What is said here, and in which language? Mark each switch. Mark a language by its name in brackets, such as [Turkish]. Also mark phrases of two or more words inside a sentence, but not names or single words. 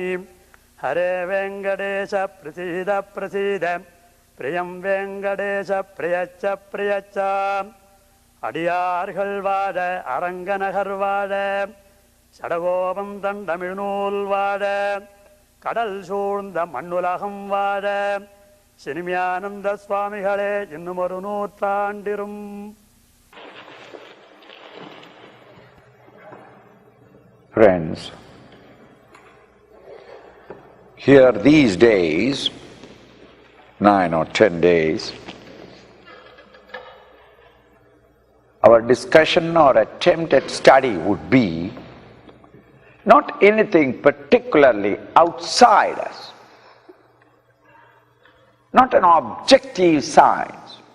[Sanskrit] హరే వెంకటేశ ప్రసీద ప్రసీద ప్రియం వెంకటేశ ప్రియచ్చ ప్రియచ్చ [Tamil] அடியார்கள் வாழ அரங்கநகர் வாழ சடகோபம் தண்டமிழ்நூல் வாழ கடல் சூழ்ந்த மண்ணுலகம் வாழ சினிமியானந்த சுவாமிகளே இன்னும் ஒரு நூற்றாண்டிரும். [English] Friends, here these days, 9 or 10 days, our discussion or attempt at study would be not anything particularly outside us, not an objective science.